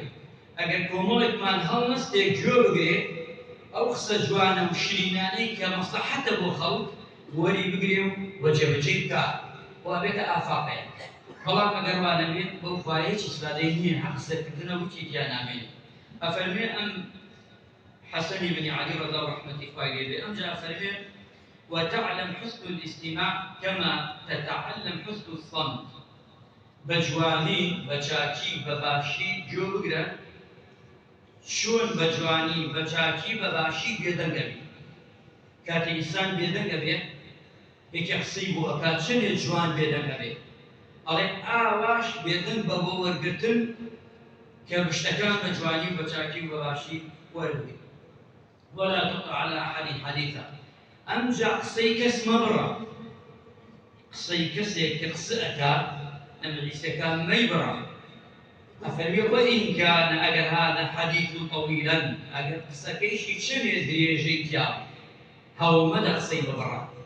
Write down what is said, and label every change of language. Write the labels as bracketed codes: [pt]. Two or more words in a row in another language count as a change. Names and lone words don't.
[ckb] ئەگەر کۆمەڵێکمان هەڵنەستێ گوێ بگرێت ئەو قسە جوانە و شیرینانەی کە مەسلەحەتە بۆ خەڵک وەری بگرێ و جێبەجێ بکە و ئەبێتە ئافاقەیە. بەڵام ئەگەر وا نەبێت بەو خوایە هیچ ئیسفادەی نییە، هەر قسەکردنە وتی تیا نامێنێت. ئەفەرمێ ئەم حەسەنی بنی عەلی ڕەضا و ڕەحمەتی خوای لێ بێ، ئەمجا ئەفەرمێ [ar] وتعلم حسن الاستماع كما تتعلم حسن الصمت. [ckb] بجوانی، بچاکی، بباشی گوێ بگرە، چۆن بەجوانی، بەچاکی، بەباشی بێدەنگە بێت. کاتێ ئینسان بێدەنگە بێت یەکێ قسەی بۆ ئەکات چەندێک جوان بێدەنگە بێت، ئەڵێ ئاواش بێدەنگ بە بۆ وەرگرتن کە شتەکان بە جوانی و بەچاکی و بەباشی وەربگرێت. [ar] ولا تقع على أحد حديثا. [ckb] ئەمجا قسەی کەس مەبڕە، قسەی کەسێک کە قسە ئەکات لە مەجلیسەکان مەیبڕە. ئەفەرمێ [ar] وئین کانە [ckb] ئەگەر [ar] هذا حەدیث طەویلا، [ckb] ئەگەر قسەکەیشی چەندێ درێژەی تیا هەوڵ مەدە قسەی